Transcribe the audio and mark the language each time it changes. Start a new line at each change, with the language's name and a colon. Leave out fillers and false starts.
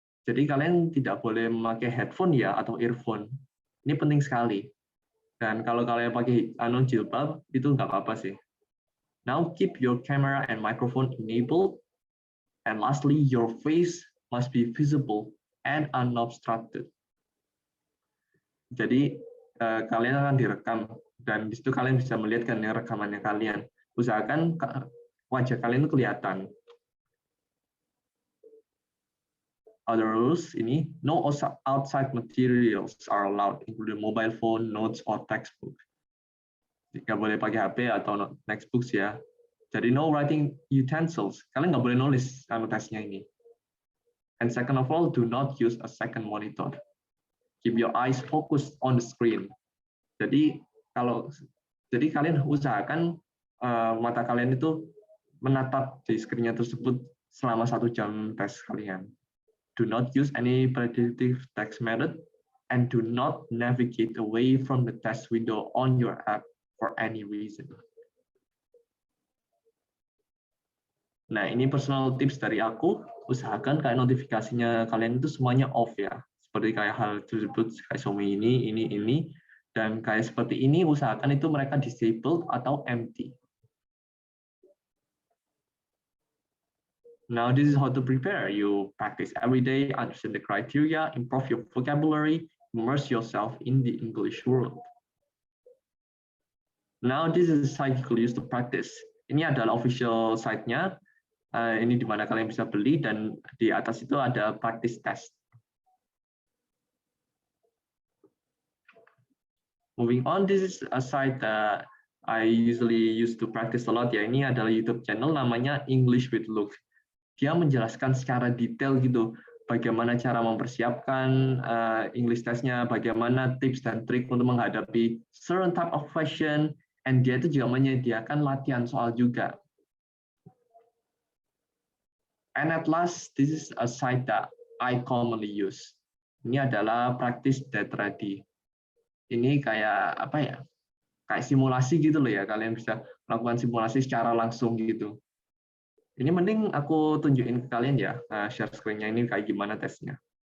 Indonesian: Jadi kalian tidak boleh memakai headphone ya atau earphone. Ini penting sekali. Dan kalau kalian pakai jilbab itu nggak apa-apa sih.
English: Now keep your camera and microphone enabled. And lastly, your face must be visible and unobstructed.
Indonesian: Jadi kalian akan direkam dan di situ kalian bisa melihat kan rekamannya kalian. Usahakan wajah kalian itu kelihatan.
English: Other rules ini, no outside materials are allowed, including mobile phone, notes, or textbook.
Indonesian: Nggak boleh pakai HP atau textbooks ya. Jadi
English: no writing utensils.
Indonesian: Kalian nggak boleh nulis tesnya ini.
English: And second of all, do not use a second monitor. Keep your eyes focused on the screen.
Indonesian: Jadi kalian usahakan mata kalian itu menatap di screen-nya tersebut selama 1 jam tes kalian.
English: Do not use any predictive text method and do not navigate away from the test window on your app for any reason.
Indonesian: Nah, ini personal tips dari aku. Usahakan kayak notifikasinya kalian itu semuanya off ya. Seperti kayak hal tersebut kayak Xiaomi ini, dan kayak seperti ini usahakan itu mereka disabled atau empty.
English: Now, this is how to prepare. You practice every day, understand the criteria, improve your vocabulary, immerse yourself in the English world. Now, this is a site you use to practice.
Indonesian: Ini adalah official site-nya. Ini di mana kalian bisa beli, dan di atas itu ada practice test.
English: Moving on, this is a site that I usually use to practice a lot ya.
Indonesian: Ini adalah YouTube channel namanya English with Luke. Dia menjelaskan secara detail gitu bagaimana cara mempersiapkan English testnya, bagaimana tips dan trik untuk menghadapi
English: certain type of question, and
Indonesian: dia itu juga menyediakan latihan soal juga.
English: And at last, this is a site that I commonly use.
Indonesian: Ini adalah practice.ready. Ini kayak apa ya? Kayak simulasi gitu loh ya. Kalian bisa melakukan simulasi secara langsung gitu. Ini mending aku tunjukin ke kalian ya, share screen-nya ini kayak gimana tesnya.